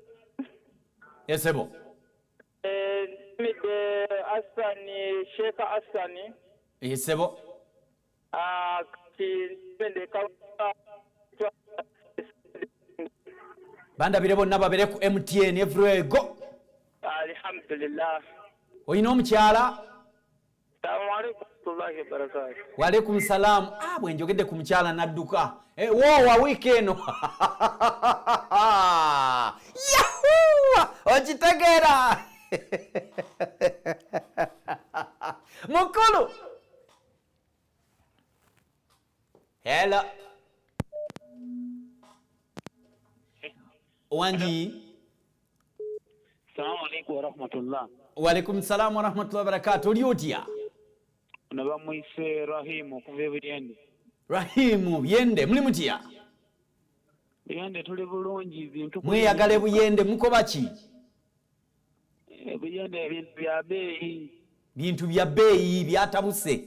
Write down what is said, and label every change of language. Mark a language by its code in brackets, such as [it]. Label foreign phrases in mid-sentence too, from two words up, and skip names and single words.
[lg] Yesebo. Ntumidde Asani, Sheikh Asani. Yesebo. Kati ntumidde Kawuka. Bandabire bonna babere ku MTN [en] everywhere go. [lg] Alhamdulillah. Oyina omukyala? [ar] السلام عليكم ورحمة الله وبركاته. وعليكم السلام. [lg] Bwe njogedde ku mukyala nadduka. Woowa weekend. Yahoo! Okitegeera. Mukulu. Hello. Wangi. [ar] السلام عليكم ورحمة الله. وعليكم السلام ورحمة الله وبركاته. [lg] Oli otya? Naba muise Rahimu kuva Byende. Rahimu Byende muli mutya? Byende tuli bulungi bintu. Mweyagale Byende mukoba ki? Byende ebintu bya beeyi. Bintu bya beeyi byatabuse.